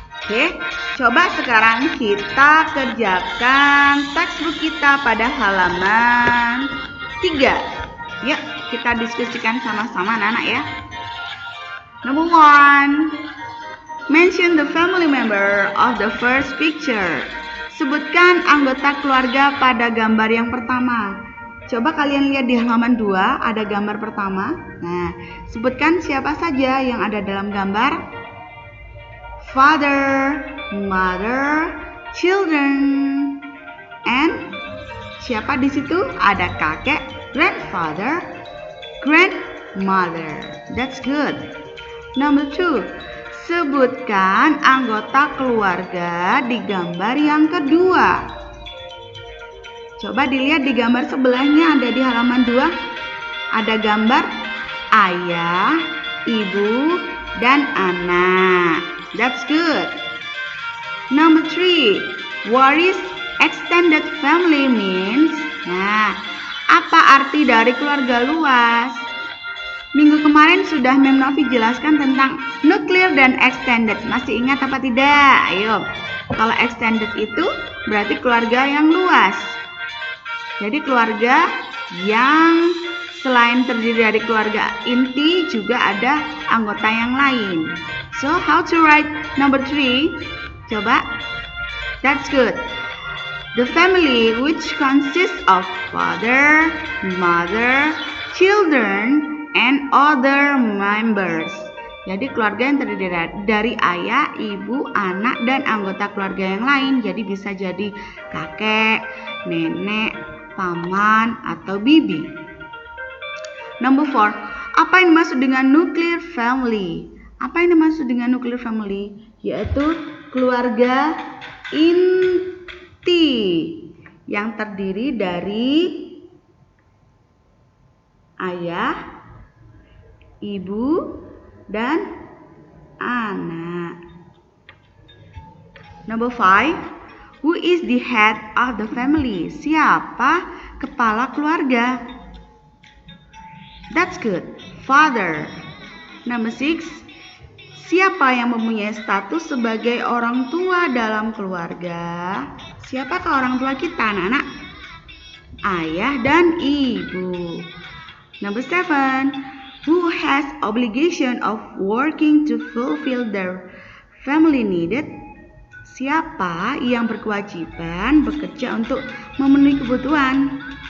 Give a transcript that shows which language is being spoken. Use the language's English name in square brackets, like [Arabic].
[Indonesian] Oke, coba sekarang kita kerjakan textbook kita pada halaman 3. Yuk, kita diskusikan sama-sama anak-anak ya. [English] Number 1. Mention the family member of the first picture. [Indonesian] Sebutkan anggota keluarga pada gambar yang pertama. Coba kalian lihat di halaman 2, ada gambar pertama. Nah, sebutkan siapa saja yang ada dalam gambar. [English] Father, mother, children. [Indonesian] And siapa di situ? Ada kakek, [English] grandfather, grandmother. That's good. Number 2. [Indonesian] Sebutkan anggota keluarga di gambar yang kedua. Coba dilihat di gambar sebelahnya, ada di halaman 2. Ada gambar ayah, ibu, dan anak. [English] That's good. Number 3. What is extended family means? [Indonesian] Nah, apa arti dari keluarga luas? Minggu kemarin sudah Mem Novi jelaskan tentang nuclear dan extended. Masih ingat apa tidak? Ayo. Kalau extended itu berarti keluarga yang luas. Jadi keluarga yang selain terdiri dari keluarga inti juga ada anggota yang lain. [English] So how to write number 3? [Indonesian] Coba [English] That's good. The family, which consists of father, mother, children, and other members. [Indonesian] Jadi keluarga yang terdiri dari ayah, ibu, anak, dan anggota keluarga yang lain. Jadi bisa jadi kakek, nenek, paman, atau bibi. [English] Number 4. [Indonesian] Apa yang dimaksud dengan nuclear family? Apa yang dimaksud dengan nuclear family? Yaitu keluarga inti yang terdiri dari ayah, ibu, dan anak. [English] Number 5. Who is the head of the family? [Indonesian] Siapa kepala keluarga? [English] That's good. Father. Number 6. [Indonesian] Siapa yang mempunyai status sebagai orang tua dalam keluarga? Siapakah orang tua kita, anak-anak? Ayah dan ibu. [English] Number 7. Who has obligation of working to fulfill their family needed? [Indonesian] Siapa yang berkewajiban bekerja untuk memenuhi kebutuhan?